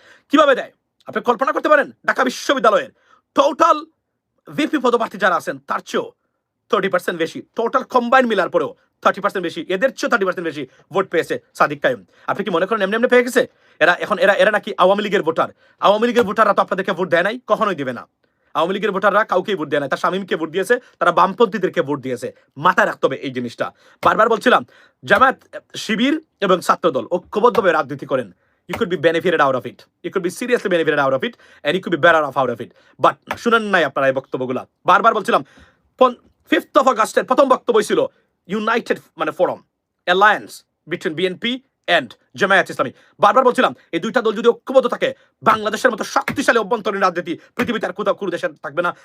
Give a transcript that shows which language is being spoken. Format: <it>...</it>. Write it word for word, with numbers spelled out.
<bn>কিভাবে দেয় আপনি কল্পনা করতে পারেন? ঢাকা বিশ্ববিদ্যালয়ের টোটাল ভিপি পদপ্রার্থী যারা আছেন তার চেয়েও থার্টি পার্সেন্ট বেশি, টোটাল কম্বাইন মিলার পরেও থার্টি পার্সেন্ট বেশি, এদের চেয়েও থার্টি পার্সেন্ট বেশি ভোট পেয়েছে সাদিক কায়েম। আপনি কি মনে করেন এমনি এমনি পেয়ে গেছে এরা? এখন এরা এরা নাকি আওয়ামী লীগের ভোটার? আওয়ামী লীগের ভোটাররা তো আপনাদেরকে ভোট দেয় নাই, কখনোই দেবে না। আওয়ামী লীগের ভোটাররা কাউকেই ভোট দেয় না। তার স্বামীমকে ভোট দিয়েছে, তারা বামপন্থীদেরকে ভোট দিয়েছে। মাথায় রাখতে হবে এই জিনিসটা। বারবার বলছিলাম জামায়াত, শিবির এবং ছাত্রদল ঐক্যবদ্ধভাবে রাজনীতি করেন,</bn> <en>you could be benefited out of it,</en> <bn>you could be seriously benefited out of it, and you could be better off out of it. But শুনেন নাই আপনারা এই বক্তব্যগুলা? বারবার বলছিলাম ফিফথ অফ আগস্টের প্রথম বক্তব্য ছিল ইউনাইটেড মানে forum, alliance between BNP and Jamaat Islami. বারবার বলছিলাম এই দুইটা দল যদি ঐক্যবদ্ধ থাকে, বাংলাদেশের মতো শক্তিশালী অভ্যন্তরীণ রাজনীতি পৃথিবীতে আর কোথাও কোনো দেশে থাকবে না।</bn>